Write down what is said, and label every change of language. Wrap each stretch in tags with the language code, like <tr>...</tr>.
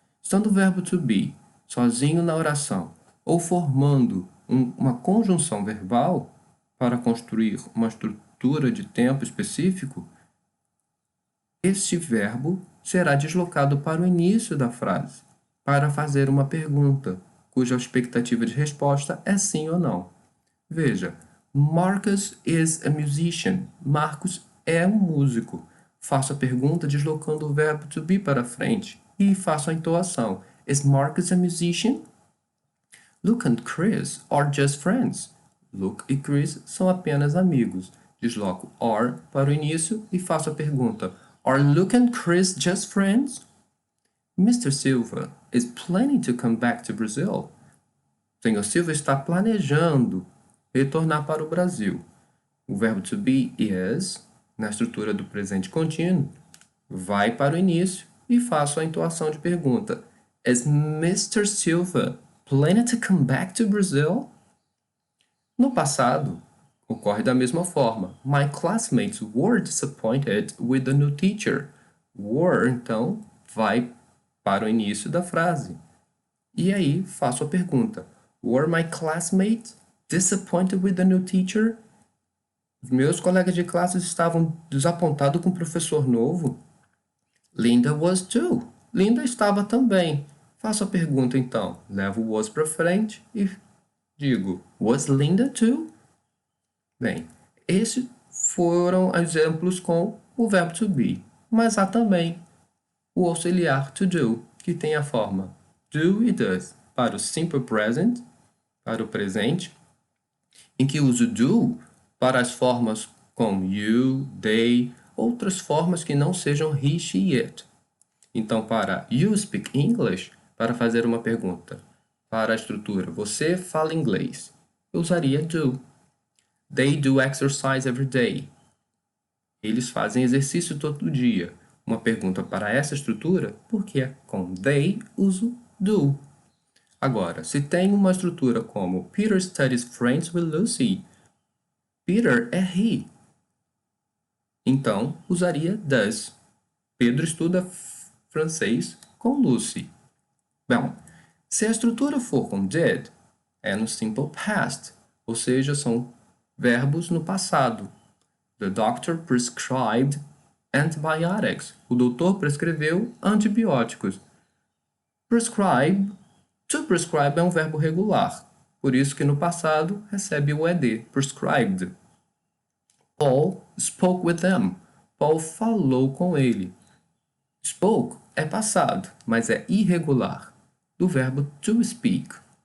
<pt>Estando o verbo to be sozinho na oração ou formando uma conjunção verbal para construir uma estrutura de tempo específico, este verbo será deslocado para o início da frase para fazer uma pergunta, cuja expectativa de resposta é sim ou não.</pt> <en>Veja, Marcus is a musician.</en> <pt>Marcos é um músico. Faço a pergunta deslocando o verbo to be para frente e faço a entoação.</pt> <en>Is Marcus a musician? Luke and Chris are just friends.</en> <pt>Luke e Chris são apenas amigos. Desloco are para o início e faço a pergunta.</pt> <en>Are Luke and Chris just friends? Mr. Silva is planning to come back to Brazil.</en> <pt>Senhor Silva está planejando retornar para o Brasil. O verbo to be is, na estrutura do presente contínuo, vai para o início e faço a entoação de pergunta.</pt> <en>Is Mr. Silva planning to come back to Brazil?</en> <pt>No passado, ocorre da mesma forma.</pt> <en>My classmates were disappointed with the new teacher.</en> <pt>Were, então, vai para o início da frase. E aí faço a pergunta.</pt> <en>Were my classmates disappointed with the new teacher?</en> <pt>Os meus colegas de classe estavam desapontados com o professor novo?</pt> <en>Linda was too.</en> <pt>Linda estava também. Faço a pergunta então. Levo o was para frente e digo,</pt> <en>was Linda too?</en> <pt>Bem, esses foram exemplos com o verbo to be. Mas há também o auxiliar to do, que tem a forma do e does para o simple present, para o presente, em que uso do para as formas como you, they, outras formas que não sejam he, she, it. Então, para</pt> <en>you speak English,</en> <pt>para fazer uma pergunta, para a estrutura você fala inglês, eu usaria do.</pt> <en>They do exercise every day.</en> <pt>Eles fazem exercício todo dia. Uma pergunta para essa estrutura, porque com they uso do. Agora, se tem uma estrutura como</pt> <en>Peter studies French with Lucy,</en> <pt>Peter é he. Então, usaria does. Pedro estuda francês com Lucy. Bom, se a estrutura for com did, é no simple past, ou seja, são verbos no passado.</pt> <en>The doctor prescribed antibiotics.</en> <pt>O doutor prescreveu antibióticos. Prescribe. To prescribe é um verbo regular, por isso que no passado recebe o ed, prescribed.</pt> <en>Paul spoke with them.</en> <pt>Paul falou com ele. Spoke é passado, mas é irregular, do verbo to speak.</pt>